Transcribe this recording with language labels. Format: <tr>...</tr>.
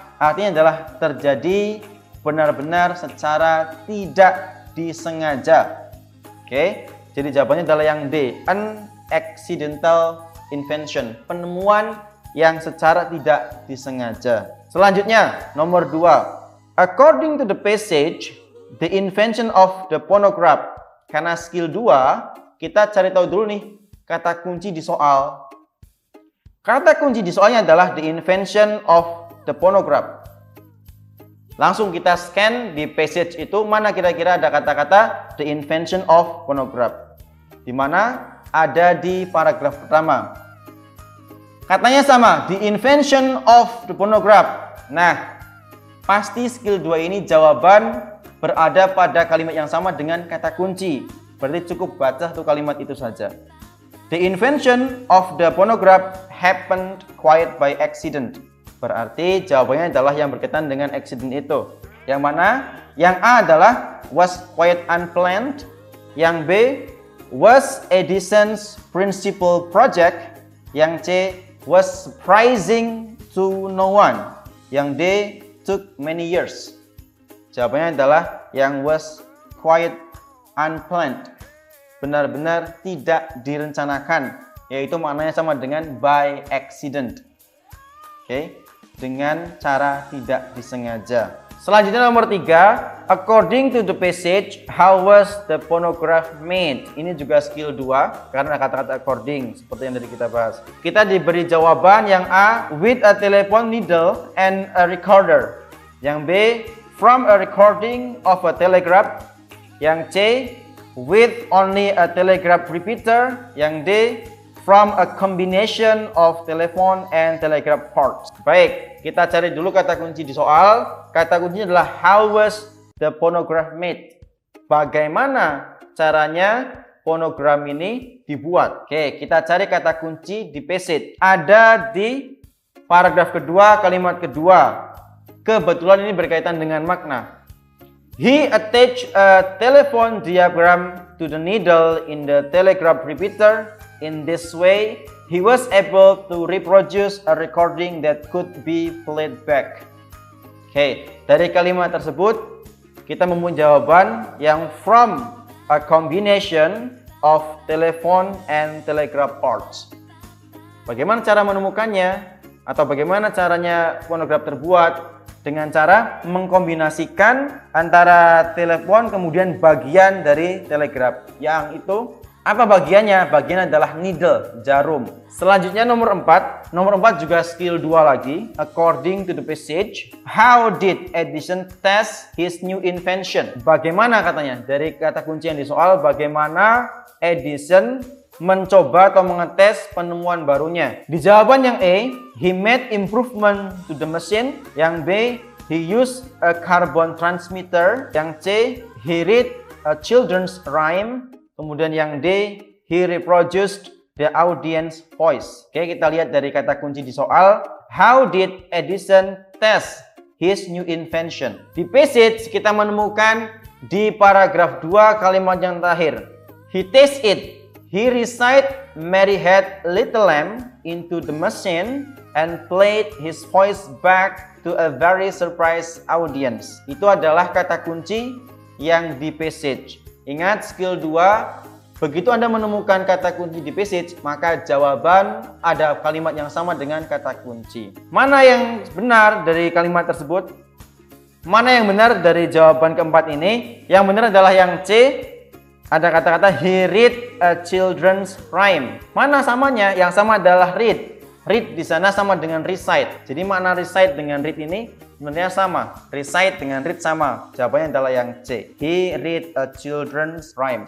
<id>Artinya adalah terjadi benar-benar secara tidak disengaja. Oke, jadi jawabannya adalah yang D,</id> <en>an accidental invention.</en> <id>Penemuan yang secara tidak disengaja. Selanjutnya, nomor 2.</id> <en>According to the passage, the invention of the phonograph.</en> <id>Karena skill 2, kita cari tahu dulu nih kata kunci di soal. Kata kunci di soalnya adalah</id> <en>the invention of the phonograph.</en> <id>Langsung kita scan di passage itu, mana kira-kira ada kata-kata</id> <en>the invention of phonograph.</en> <id>Di mana? Ada di paragraf pertama. Katanya sama,</id> <en>the invention of the phonograph.</en> <id>Nah, pasti skill 2 ini jawaban berada pada kalimat yang sama dengan kata kunci. Berarti cukup baca satu kalimat itu saja.</id> <en>The invention of the phonograph happened quite by accident.</en> <id>Berarti jawabannya adalah yang berkaitan dengan</id> <en>accident</en> <id>itu. Yang mana? Yang A adalah</id> <en>was quite unplanned.</en> <id>Yang B</id> <en>was Edison's principal project. Yang C was surprising to no one.</en> <id>Yang D</id> <en>took many years.</en> <id>Jawabannya adalah yang</id> <en>was quite unplanned.</en> <id>Benar-benar tidak direncanakan, yaitu maknanya sama dengan</id> <en>by accident.</en> <id>Oke, dengan cara tidak disengaja. Selanjutnya nomor 3,</id> <en>according to the passage, how was the phonograph made?</en> <id>Ini juga skill 2 karena kata-kata according seperti yang tadi kita bahas. Kita diberi jawaban yang A,</id> <en>with a telephone needle and a recorder.</en> <id>Yang B,</id> <en>from a recording of a telegraph.</en> <id>Yang C,</id> <en>with only a telegraph repeater.</en> <id>Yang D,</id> <en>from a combination of telephone and telegraph parts.</en> <id>Baik, kita cari dulu kata kunci di soal. Kata kuncinya adalah</id> <en>how was the phonograph made?</en> <id>Bagaimana caranya fonogram ini dibuat? Oke, kita cari kata kunci di passage. Ada di paragraf kedua, kalimat kedua. Kebetulan ini berkaitan dengan makna.</id> <en>He attached a telephone diagram to the needle in the telegraph repeater. In this way, he was able to reproduce a recording that could be played back.</en> <id>Oke, dari kalimat tersebut kita mempunyai jawaban yang</id> <en>from a combination of telephone and telegraph parts.</en> <id>Bagaimana cara menemukannya? Atau bagaimana caranya fonograf terbuat? Dengan cara mengkombinasikan antara telepon kemudian bagian dari telegraf. Yang itu apa bagiannya? Bagian adalah needle, jarum. Selanjutnya nomor 4. Nomor 4 juga skill 2 lagi.</id> <en>According to the passage, how did Edison test his new invention?</en> <id>Bagaimana katanya? Dari kata kunci yang di soal, bagaimana Edison mencoba atau mengetes penemuan barunya. Di jawaban yang A,</id> <en>he made improvement to the machine.</en> <id>Yang B,</id> <en>he used a carbon transmitter.</en> <id>Yang C,</id> <en>he read a children's rhyme.</en> <id>Kemudian yang D,</id> <en>he reproduced the audience voice.</en> <id>Oke, kita lihat dari kata kunci di soal.</id> <en>How did Edison test his new invention?</en> <id>Di passage kita menemukan di paragraf 2 kalimat yang terakhir.</id> <en>He test it. He recite Mary had little lamb into the machine and played his voice back to a very surprised audience.</en> <id>Itu adalah kata kunci yang di passage. Ingat skill 2, begitu Anda menemukan kata kunci di passage, maka jawaban ada kalimat yang sama dengan kata kunci. Mana yang benar dari kalimat tersebut? Mana yang benar dari jawaban keempat ini? Yang benar adalah yang C. Ada kata-kata</id> <en>he read a children's rhyme.</en> <id>Mana samanya? Yang sama adalah read. Read di sana sama dengan recite. Jadi makna recite dengan read ini sebenarnya sama. Recite dengan read sama. Jawabannya adalah yang C.</id> <en>He read a children's rhyme.</en>